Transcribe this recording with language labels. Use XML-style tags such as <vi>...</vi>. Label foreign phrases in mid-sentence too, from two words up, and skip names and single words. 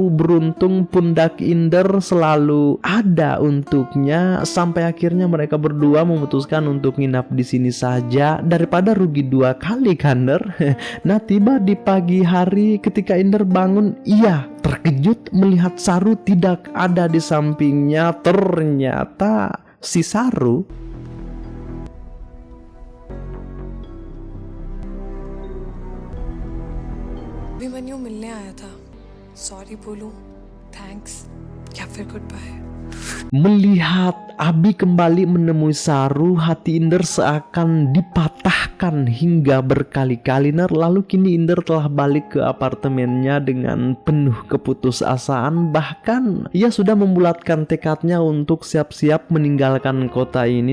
<id>Beruntung pundak Inder selalu ada untuknya sampai akhirnya mereka berdua memutuskan untuk nginap di sini saja daripada rugi 2 kali, kan, Ner? Nah, tiba di pagi hari ketika Inder bangun, ia terkejut melihat Saru tidak ada di sampingnya. Ternyata si Saru</id> <hi>अभिमन्यु मिलने आया था। सॉरी बोलूं, थैंक्स या फिर</hi> <en>good bye?</en> <id>melihat Abi kembali menemui Saru, hati Inder seakan dipatahkan hingga berkali-kali, Ner. Lalu kini Inder telah balik ke apartemennya dengan penuh keputusasaan. Bahkan ia sudah membulatkan tekadnya untuk siap-siap meninggalkan kota ini.</id>